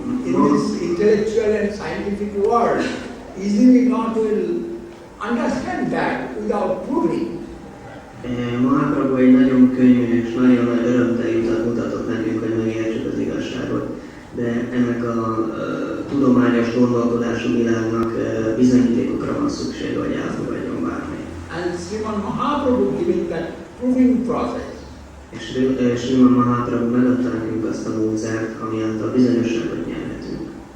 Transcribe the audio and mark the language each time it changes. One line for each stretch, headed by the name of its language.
English: in this intellectual and scientific world, easily not will understand that without proving.
Hungarian: Mahaprabhu egy nagyon könnyű és nagyon nagy örömteli utat mutatott nekünk, hogy megértsük az igazságot, de ennek a tudományos gondolkodású világnak bizonyítékokra van szüksége, hogy elfogadjon bármi.
English: And Srimad Mahaprabhu giving that proving process.
Hungarian: És Srimad Mahaprabhu megadta nekünk azt a módszert, ami által bizonyosságot nyerhetünk.